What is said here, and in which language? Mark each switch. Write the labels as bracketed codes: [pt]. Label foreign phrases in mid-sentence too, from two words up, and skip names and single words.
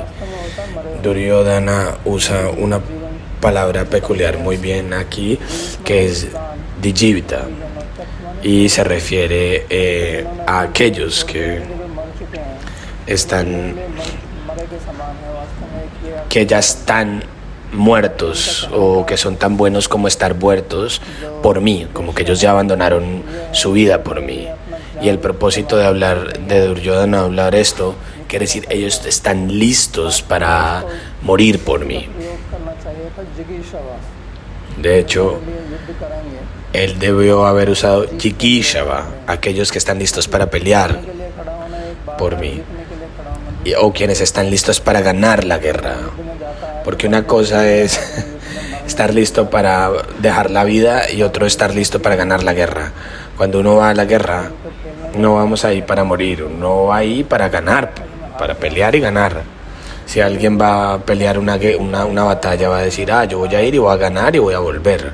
[es] Duryodhana usa una palabra peculiar muy bien aquí, que es Dijivita, y se refiere a aquellos que están, que ya están muertos, o que son tan buenos como estar muertos por mí, como que ellos ya abandonaron su vida por mí. Y el propósito de hablar de Duryodhana, hablar esto, quiere decir ellos están listos para morir por mí. [hi] प्रयोग करना चाहिए था जिगीषवा [es] De hecho, [hi] लिए युद्ध करेंगे [es] él debió haber usado Jigishava, aquellos que están listos para pelear [hi] के लिए खड़ा होना एक बात [es] por mí, [hi] जीतने के लिए खड़ा होना [es] o quienes están listos para ganar la guerra. [hi] में जाता है [es] Porque una cosa es estar listo para dejar la vida y otro estar listo para ganar la guerra. Cuando uno va a la guerra, no vamos ahí para morir, uno va ahí para ganar, para pelear y ganar. Si alguien va a pelear una batalla, va a decir, yo voy a ir y voy a ganar y voy a volver.